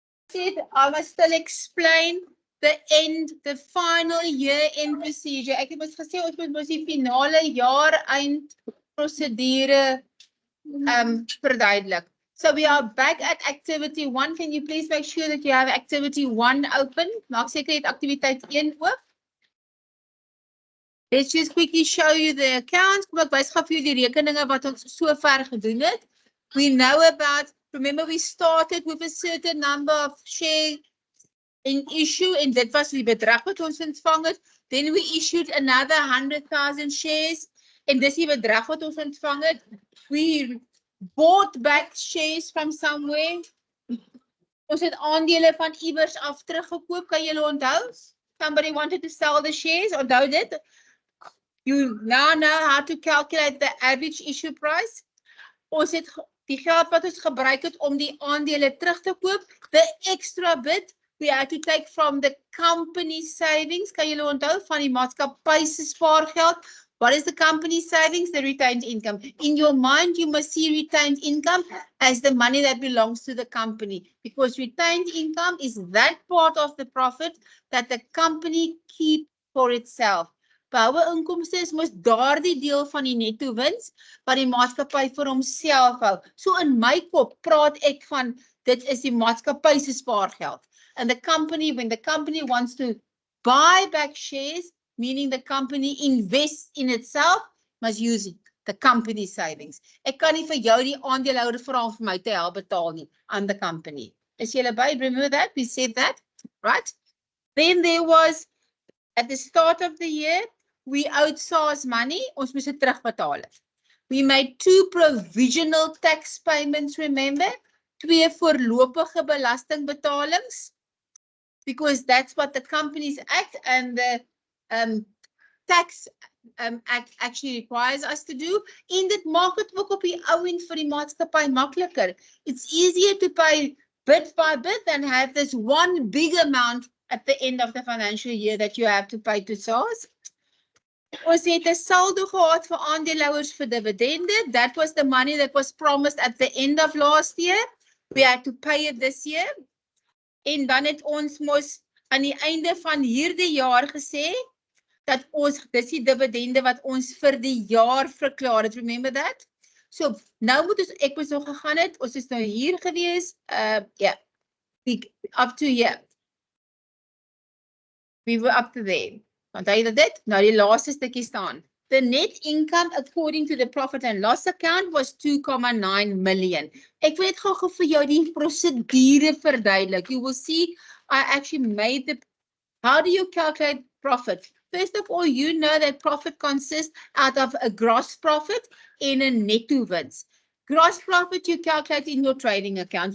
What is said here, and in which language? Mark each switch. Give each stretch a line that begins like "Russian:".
English: said, I must still explain the final year-end procedure.
Afrikaans: Ek het mos gesê ons moet die finale jaar-eind prosedure verduidelik.
English: So we are back at activity 1. Can you please make sure that you have activity 1 open?
Afrikaans: Maak seker jy het activiteit 1 oop.
English: Let's just quickly show you the accounts.
Afrikaans: Kom ek wys gou vir julle die rekeninge wat ons so ver gedoen het.
English: We know about, remember we started with a certain number of shares in issue
Afrikaans: en dit was die bedrag wat ons ontvang het.
English: Then we issued another 100,000 shares
Afrikaans: en dis die bedrag wat ons ontvang het.
English: We bought back shares from somewhere.
Afrikaans: Ons het aandele van iewers af teruggekoop, kan julle onthou?
English: Somebody wanted to sell the shares,
Afrikaans: onthou dit?
English: You now know how to calculate the average issue price.
Afrikaans: Ons het die geld wat ons gebruik het om die aandele terug te koop,
English: the extra bit we had to take from the company savings.
Afrikaans: Kan julle onthou van die maatskappy se spaargeld?
English: What is the company savings? The retained income. In your mind, you must see retained income as the money that belongs to the company, because retained income is that part of the profit that the company keeps for itself.
Afrikaans: Bouwe inkomste is mos daardie deel van die netto wins wat die maatskappy vir homself hou. So in my kop praat ek van dit is die maatskappy se spaargeld.
English: And the company, when the company wants to buy back shares, meaning the company invests in itself, must use it, the company savings.
Afrikaans: Ek kan nie vir jou die aandeelhouder vra om vir my te help betaal nie aan the company. Is julle by?
English: Remember that? We said that, right? Then there was, at the start of the year, we owed SARS money,
Afrikaans: ons moes dit terugbetaal het.
English: We made 2 provisional tax payments, remember?
Afrikaans: 2 voorlopige belastingbetalings,
English: because that's what the Companies Act and the tax act actually requires us to do.
Afrikaans: En dit maak het ook op die ou end vir die maatskappy makliker.
English: It's easier to pay bit by bit than have this one big amount at the end of the financial year that you have to pay to SARS.
Afrikaans: Ons het 'n saldo gehad vir aandeelhouers vir dividende.
English: That was the money that was promised at the end of last year. We had to pay it this year.
Afrikaans: En dan het ons mos aan die einde van hierdie jaar gesê dat ons, dis die dividende wat ons vir die jaar verklaar het.
English: Remember that?
Afrikaans: So, nou moet ons, ek moes nog gegaan het, ons is nou hier gewees, yeah,
English: up to here. We were up to there.
Afrikaans: Onthou jy dit? Nou die laaste stukkie staan.
English: The net income according to the profit and loss account was 2.9 million.
Afrikaans: Ek wil net gou vir jou die prosedure verduidelik.
English: You will see I actually made the, how do you calculate profit? First of all, you know that profit consists out of a gross profit and a netto wins. Gross profit you calculate in your trading account.